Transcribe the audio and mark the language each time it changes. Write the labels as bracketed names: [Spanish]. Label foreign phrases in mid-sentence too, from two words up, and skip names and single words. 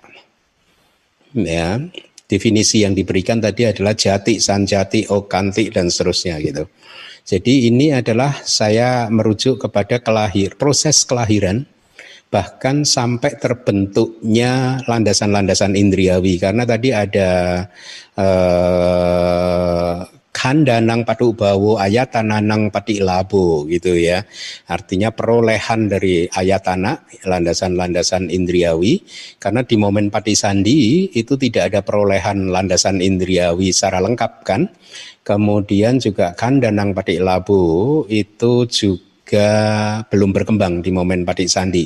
[Indonesian] Ya, definisi yang diberikan tadi adalah [Pali] jati, sanjati, okanti [Indonesian] dan seterusnya gitu. Jadi ini adalah saya merujuk kepada proses kelahiran, bahkan sampai terbentuknya landasan-landasan indriawi, karena tadi ada [Pali] khandanang padubawo ayatananang patilabo [Indonesian] gitu ya. Artinya perolehan dari ayatana, landasan-landasan indriawi, karena di momen patisandi itu tidak ada perolehan landasan indriawi secara lengkap kan. Kemudian juga [Pali] khandanang patilabo [Indonesian] itu juga belum berkembang di momen patisandi.